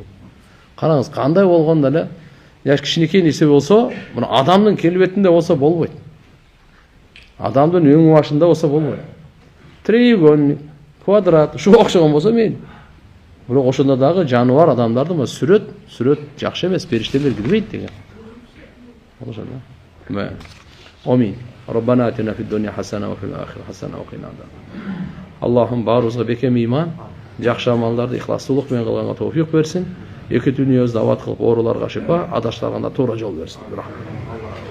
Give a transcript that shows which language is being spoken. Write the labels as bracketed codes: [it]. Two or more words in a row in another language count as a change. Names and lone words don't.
[ky] Караңыз, кандай болгондо эле жаш кичинекей нерсе болсо, мына адамдын келбетинде болсо болбойт. Адамдын өң башында болсо болбойт. Треугольник, квадрат, ушуга окшогон болсо мейли. Бирок ошондо дагы жаныбар адамдардын сүрөт жакшы эмес, периштелер кирбейт деген. Ошондо. Амин. [ar] ربنا آتنا في الدنيا حسنة وفي الآخرة حسنة وقنا عذابا. [ky] Аллахым баарыбызга бекем ыйман, жакшы амалдарды ихластуулук менен кылганга товфик берсин. Эки дүниебизде абат кылып, ооруларга шифа, адаштарга туура жол берсин. Рахмат.